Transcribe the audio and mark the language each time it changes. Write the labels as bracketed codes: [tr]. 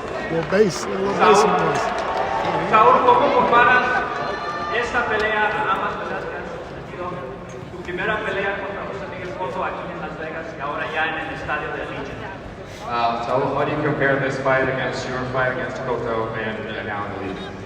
[en] Little bass, little bass in voice. [es] Saúl, ¿cómo comparas esta pelea a ambas peleas que has tenido? Tu primera pelea contra José Miguel Cotto aquí en Las Vegas y ahora ya en el estadio de Allegiant. [en] So how do you compare this fight against your fight against Cotto and now in the league?